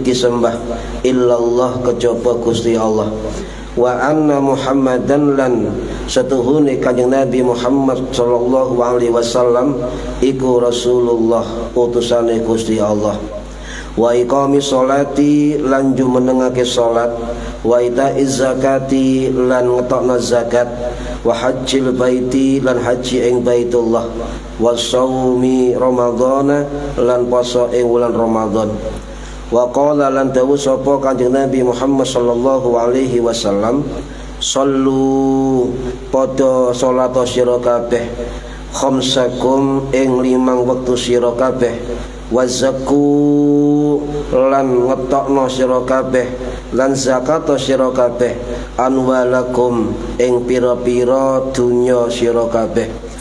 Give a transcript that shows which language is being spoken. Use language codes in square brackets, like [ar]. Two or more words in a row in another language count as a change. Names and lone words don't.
[jv] disembah illallah kejaba Gusti Allah, [ar] وأن محمدا [jv] lan setuhune kanjeng Nabi Muhammad [ar] صلى الله عليه وسلم [jv] iku Rasulullah utusane Gusti Allah, [ar] وإقام الصلاة [jv] lan jumenengake salat, [ar] وإيتاء الزكاة [jv] lan ngetokna zakat, [ar] وحج البيت [jv] lan haji ing Baitullah, [ar] وصوم رمضان [jv] lan poso ing wulan Ramadan. [ar] وقال [jv] lan dawu sapa kanjeng Nabi Muhammad [ar] صلى الله عليه وسلم, [jv] sallu padha salat sira kabeh khamsakum ing 5 wektu sira kabeh, [ar] وزكوا [jv] lan ngetokno sira kabeh lan zakat sira kabeh anwalakum ing pira-pira dunya sira kabeh,